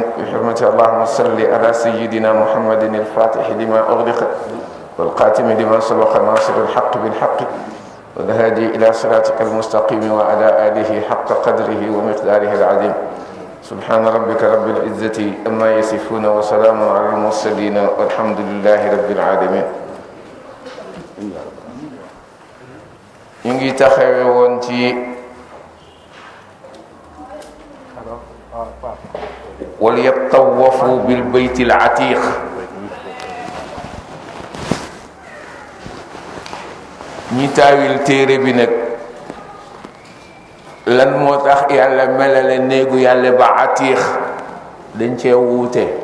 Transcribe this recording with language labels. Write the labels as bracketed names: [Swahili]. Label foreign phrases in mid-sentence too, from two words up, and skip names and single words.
[Arabic] بحرمة اللهم صل على سيدنا محمد الفاتح لما أغلق والقاتم لما سبق ناصر الحق بالحق والهادي إلى صراطك المستقيم وعلى آله حق قدره ومقداره العظيم. سبحان ربك رب العزة أما يصفون وسلام على المرسلين والحمد لله رب العالمين. [Wolof] ñu ngi taxawe woon ci [Arabic] وليطوفوا بالبيت العتيق. [Wolof] ñi taawil téere bi nag lan moo tax yàlla melale néegu yàlla ba atiix dañ cee wuute.